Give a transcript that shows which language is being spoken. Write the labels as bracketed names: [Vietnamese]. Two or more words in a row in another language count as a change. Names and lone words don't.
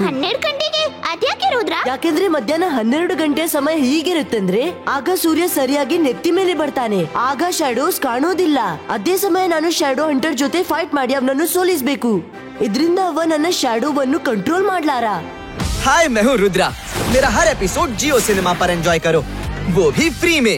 [Kannada] 12 ಗಂಟೆಗೆ? ಅದ್ಯಾಕೆ ರುದ್ರ? ಯಾಕೆಂದ್ರೆ ಮಧ್ಯಾಹ್ನ 12 ಗಂಟೆ ಸಮಯ ಹೀಗಿರುತ್ತಂದ್ರೆ ಆಗ ಸೂರ್ಯ ಸರಿಯಾಗಿ ನೆತ್ತಿ ಮೇಲೆ ಬರ್ತಾನೆ. ಆಗ ಶ್ಯಾಡೋಸ್ ಕಾಣೋದಿಲ್ಲ. ಅದೇ ಸಮಯ ನಾನು ಶ್ಯಾಡೋ ಹಂಟರ್ ಜೊತೆ ಫೈಟ್ ಮಾಡಿ ಅವನನ್ನು ಸೋಲಿಸಬೇಕು. ಇದರಿಂದ ಅವ ನನ್ನ ಶ್ಯಾಡೋವನ್ನು ಕಂಟ್ರೋಲ್ ಮಾಡ್ಲಾರ. [Hindi] हाय, मैं हूँ रुद्रा। मेरा हर एपिसोड जियो सिनेमा पर एंजॉय करो, वो भी फ्री में।